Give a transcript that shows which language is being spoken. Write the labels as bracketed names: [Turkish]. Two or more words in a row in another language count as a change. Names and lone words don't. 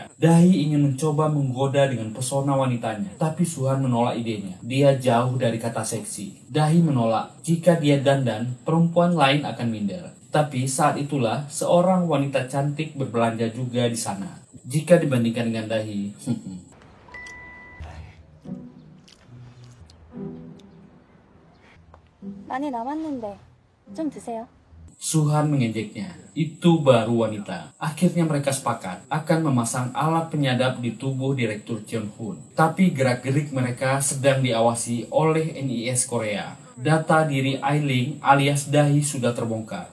[Indonesian] Dahi ingin mencoba menggoda dengan pesona wanitanya. Tapi Suhan menolak idenya. Dia jauh dari kata seksi. Dahi menolak, jika dia dandan, perempuan lain akan minder. Tapi saat itulah seorang wanita cantik berbelanja juga di sana. Jika dibandingkan dengan Dahi, [Korean] 많이 남았는데 좀 드세요. [Indonesian] Suhan mengejeknya. Itu baru wanita. Akhirnya mereka sepakat akan memasang alat penyadap di tubuh Direktur Cheon-hun. Tapi gerak-gerik mereka sedang diawasi oleh NIS Korea. Data diri Ailing alias Dahi sudah terbongkar.